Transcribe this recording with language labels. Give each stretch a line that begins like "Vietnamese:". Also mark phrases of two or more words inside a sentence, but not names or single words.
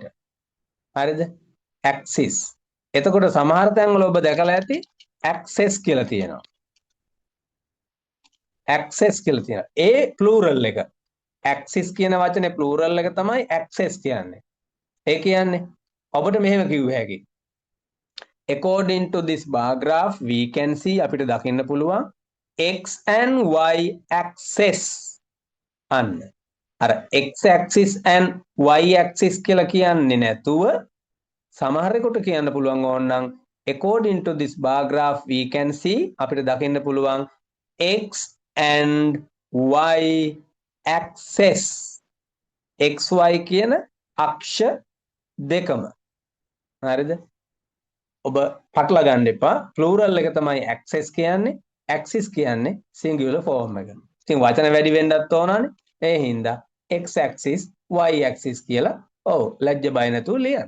Sinhala: හරිද? axis. එතකොට සමහර තැන්වල ඔබ දැකලා ඇති access කියලා තියෙනවා. access කියලා තියෙනවා. ඒ plural එක. axis කියන වචනේ plural එක තමයි access කියන්නේ. ඒ කියන්නේ ඔබට මෙහෙම කිව්ව හැකි.
English: according to this bar graph we can see
Sinhala: අපිට දකින්න පුළුවන්
English: x and y axis අන්න. අර x axis and y axis
Sinhala: කියලා කියන්නේ නැතුව සමහරෙකුට කියන්න පුළුවන් ඕනනම්
English: according to this bar graph we can see
Sinhala: අපිට දකින්න පුළුවන්
English: x and y axis xy
Sinhala: කියන අක්ෂ දෙකම. හරිද? ඔබ පටල ගන්න එපා. plural එක තමයි axis කියන්නේ. axis කියන්නේ
English: singular form
Sinhala: එක. ඉතින් වචන වැඩි වෙන්නත් ඕනනේ. ඒ හින්දා
English: x axis y axis
Sinhala: කියලා ඔව් ලැජ්ජ බය නැතුව ලියන්න.